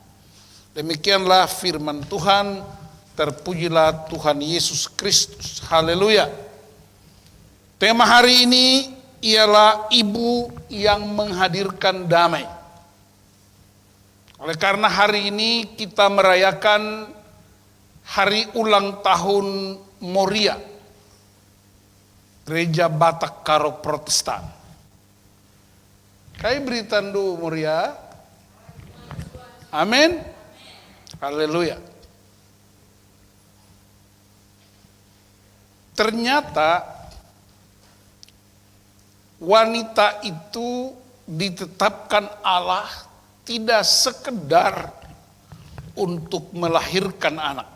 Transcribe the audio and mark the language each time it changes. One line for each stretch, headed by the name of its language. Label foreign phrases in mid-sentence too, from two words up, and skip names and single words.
Indonesian: Demikianlah firman Tuhan. Terpujilah Tuhan Yesus Kristus. Haleluya. Tema hari ini ialah ibu yang menghadirkan damai. Oleh karena hari ini kita merayakan hari ulang tahun Moria, Gereja Batak Karo Protestan.
Batak Karo: Kai beritandu Moria. Amin.
Indonesian: Haleluya. Ternyata wanita itu ditetapkan Allah tidak sekedar untuk melahirkan anak.